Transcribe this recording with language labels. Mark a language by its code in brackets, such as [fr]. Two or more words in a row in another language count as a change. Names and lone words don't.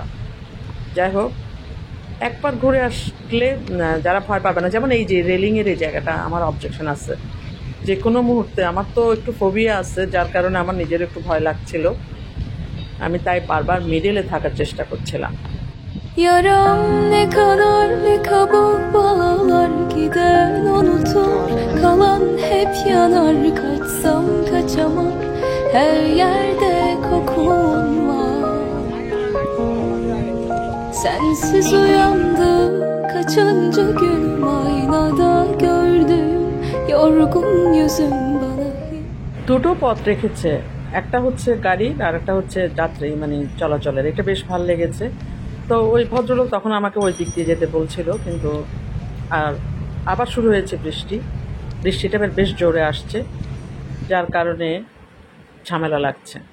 [bn] যাই হোক, একবার ঘুরে আসলে যারা ভয় পাবে না। যেমন এই যে রেলিংয়ের এই জায়গাটা আমার অবজেকশন আছে, যে কোনো মুহূর্তে আমার তো একটু ফোবিয়া আছে, যার কারণে আমার নিজের একটু ভয় লাগছিল। আমি তাই বারবার মিডলে থাকার চেষ্টা করছিলাম। [tr] Yaram ne kadar ne kabuk bağlar gider unutur kalan hep yanar kaçsam kaçamam her yerde kokun var sensiz uyandım kaçıncı gün aynada gördüm yorgun yüzüm bana [bn] দুটো পথ রেখেছে, একটা হচ্ছে গাড়ি আর একটা হচ্ছে যাত্রী, মানে চলাচলের। এটা বেশ ভালো লেগেছে। তো ওই ভদ্রলোক তখন আমাকে ওই দিক দিয়ে যেতে বলছিল, কিন্তু আর আবার শুরু হয়েছে বৃষ্টিটা বেশ জোরে আসছে, যার কারণে ঝামেলা লাগছে।